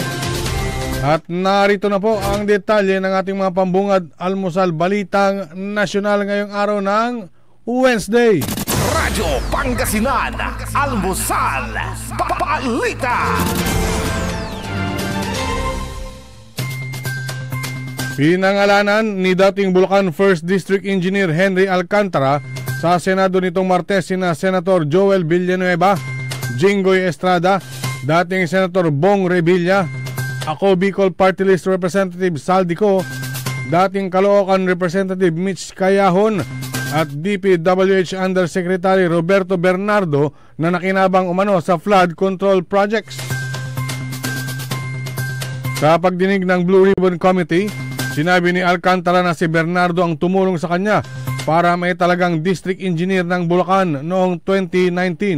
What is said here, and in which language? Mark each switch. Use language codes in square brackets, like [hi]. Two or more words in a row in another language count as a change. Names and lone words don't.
[tl] At narito na po ang detalye ng ating mga pambungad almusal balitang nasyonal ngayong araw ng Wednesday. Radyo Pangasinan, Almusal, Balita. Pinangalanan ni dating Bulacan 1st District Engineer Henry Alcantara sa Senado nitong Martes sina Senator Joel Villanueva, Jinggoy Estrada, dating Senator Bong Revilla, ako Bicol Party List Representative Saldico, dating Caloocan Representative Mitch Cayahon, at DPWH Undersecretary Roberto Bernardo na nakinabang umano sa [en] flood control projects. [tl] Sa pagdinig ng Blue Ribbon Committee, sinabi ni Alcantara na si Bernardo ang tumulong sa kanya para may talagang [en] district engineer [tl] ng Bulacan noong 2019.